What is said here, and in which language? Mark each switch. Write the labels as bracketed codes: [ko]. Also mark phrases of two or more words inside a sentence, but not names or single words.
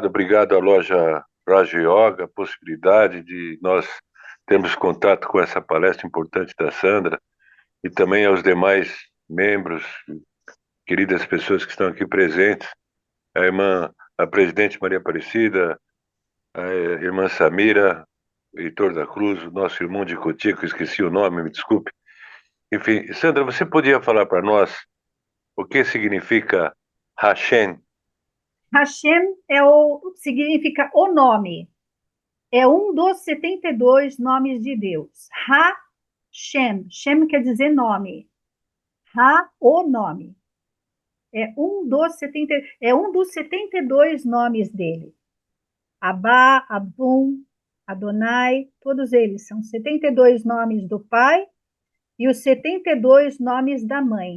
[pt] Obrigado à loja Raja Yoga, a possibilidade de nós termos contato com essa palestra importante da Sandra e também aos demais membros, queridas pessoas que estão aqui presentes, a irmã, a presidente Maria Aparecida, a irmã Samira, Heitor da Cruz, o nosso irmão de Cotico, esqueci o nome, me desculpe. Enfim, Sandra, você podia falar para nós o que significa Hashem? Hashem significa o nome. É um dos 72 nomes de Deus. Hashem. Shem quer dizer nome. O nome. É um dos 72 nomes dele. Abá, Abum, Adonai, todos eles são 72 nomes do Pai e os 72 nomes da Mãe.